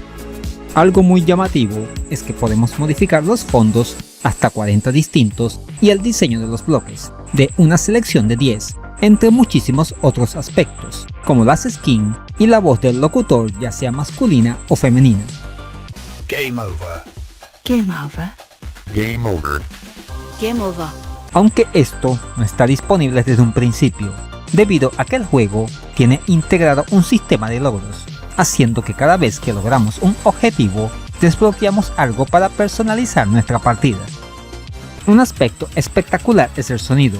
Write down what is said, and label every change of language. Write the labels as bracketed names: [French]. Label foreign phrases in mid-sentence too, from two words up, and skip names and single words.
[Spanish] Algo muy llamativo es que podemos modificar los fondos hasta 40 distintos y el diseño de los bloques, de una selección de 10, entre muchísimos otros aspectos, como las skins y la voz del locutor ya sea masculina o femenina. [English] Game over. Game over. Game over. Game over. [Spanish] Aunque esto no está disponible desde un principio, debido a que el juego tiene integrado un sistema de logros, haciendo que cada vez que logramos un objetivo, desbloqueamos algo para personalizar nuestra partida. Un aspecto espectacular es el sonido.